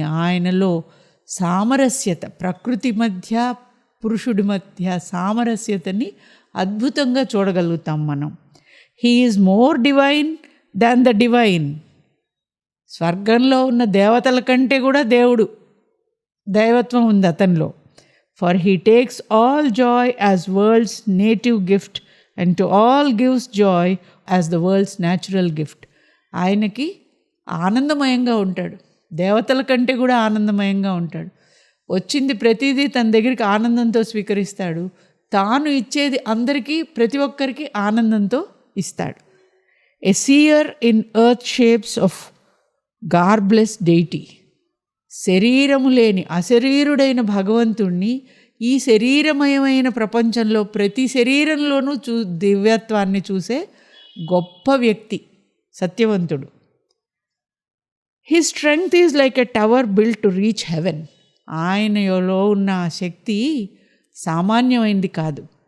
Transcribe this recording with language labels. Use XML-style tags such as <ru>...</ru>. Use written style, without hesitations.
<te>ఆయనలో సామరస్యత, ప్రకృతి మధ్య పురుషుడి మధ్య సామరస్యతని అద్భుతంగా చూడగలుగుతాం మనం.</te> <en>He is more divine than the divine.</en> <te>స్వర్గంలో ఉన్న దేవతల కంటే కూడా దైవత్వం ఉంది అతనిలో.</te> <en>For he takes all joy as world's native gift and to all gives joy as the world's natural gift.</en> <te>ఆయనకి ఆనందమయంగా ఉంటాడు, దేవతల కంటే కూడా ఆనందమయంగా ఉంటాడు. వచ్చింది ప్రతిదీ తన దగ్గరికి ఆనందంతో స్వీకరిస్తాడు. తాను ఇచ్చేది అందరికీ, ప్రతి ఒక్కరికి ఆనందంతో ఇస్తాడు.</te> <en>A seer in earth shapes of garbless deity.</en> <te>శరీరము లేని అశరీరుడైన భగవంతుణ్ణి ఈ శరీరమయమైన ప్రపంచంలో ప్రతి శరీరంలోనూ దివ్యత్వాన్ని చూసే గొప్ప వ్యక్తి సత్యవంతుడు.</te> <en>His strength is like a tower built to reach heaven.</en> <te>ఆయనలో ఉన్న శక్తి సామాన్యమైంది కాదు.</te>